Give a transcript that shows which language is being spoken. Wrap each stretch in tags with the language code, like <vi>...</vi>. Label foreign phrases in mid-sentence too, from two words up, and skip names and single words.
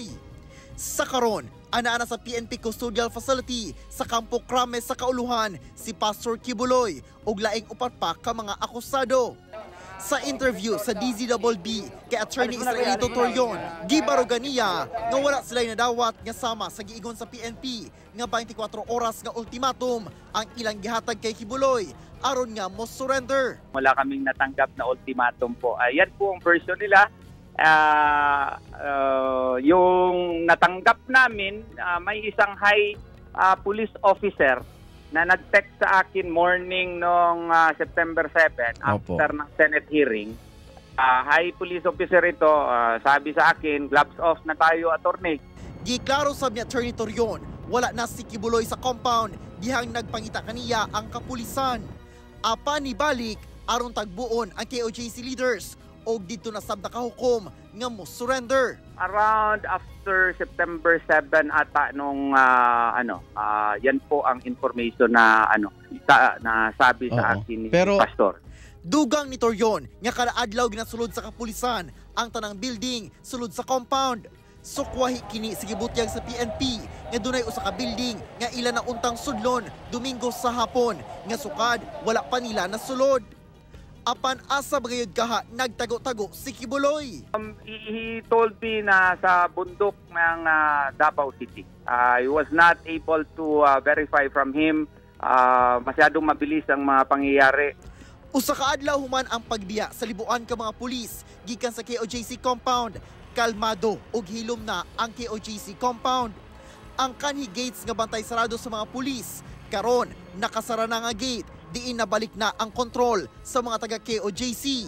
<ceb>Sa karon, ana sa PNP Custodial Facility sa Kampo Krames sa Kauluhan si Pastor Kibuloy ug laing upat pa ka mga akusado. Sa interview sa DZBB kay Attorney Israelito Torion, gibarugan niya nga wala sila nadawat nga sama sa giingon sa PNP nga 24 oras nga ultimatum ang ilang gihatag kay Kibuloy aron nga mo surrender.</ceb> <tl>Wala kaming natanggap na ultimatum po. Yan po ang version nila. Yung natanggap namin, may isang</tl> <en>high police officer</en> <tl>na nag-text sa akin morning noong September 7 after ng</tl> <en>Senate hearing. High police officer</en> <tl>ito, sabi sa akin,</tl> <en>gloves off</en> <tl>na tayo, attorney.</tl> <ceb>Giklaro sab ni Attorney Torion, wala na si Kibuloy sa compound, dihang nagpangita kaniya ang kapulisan. Apa ni balik, aron tagbuon ang KOJC leaders, o dito na sab nakahukom nga mo surrender.</ceb> <en>Around after September 7</en> <tl>ata nung yan po ang information na na sabi sa akin ni Pastor.</tl> <ceb>Dugang ni Torion nga kada adlaw ginasulod sa kapulisan ang tanang building sulod sa compound. Sukwahi kini sa gibutyag sa PNP nga dunay usa ka building nga ila na untang sudlon Domingo sa hapon nga sukad wala pa nila nasulod. Apan asa bagayod kaha nagtago-tago si Kibuloy.</ceb> <en>He told me</en> <tl>na sa bundok ng Davao City.</tl> <en>I was not able to verify from him.</en> <tl>Masyadong mabilis ang mga pangyayari.</tl> <ceb>Usa ka adlaw human ang pagbiya sa libuan ka mga pulis gikan sa KOJC compound. Kalmado ug hilom na ang KOJC compound. Ang kanhi gates nga bantay sarado sa mga pulis. Karon nakasara na nga gate. Diin nabalik na ang kontrol sa mga taga KOJC.</ceb>